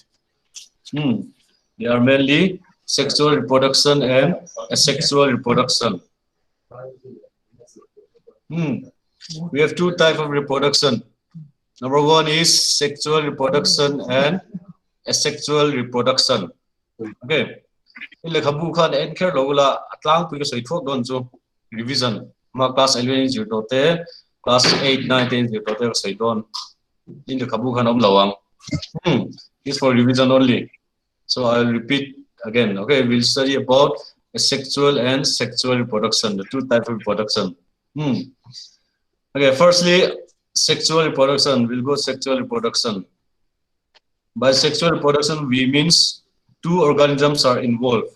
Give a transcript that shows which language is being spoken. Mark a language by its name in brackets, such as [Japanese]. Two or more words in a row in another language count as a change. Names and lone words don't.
[English] They are mainly sexual reproduction and asexual reproduction. We have two types of reproduction. Number 1 is sexual reproduction and asexual reproduction. Okay. [Mizo] Ile khabu khan en kher logula atlang pu soi thok don chu revision ma class 11 0 te class 8 9 10 0 te soi don in the khabu khan om lawang. [English] This for revision only. So I'll repeat again. Okay, we'll study about asexual and sexual reproduction, the two types of reproduction. Okay, firstly, sexual reproduction. We'll go sexual reproduction. By sexual reproduction, we means two organisms are involved.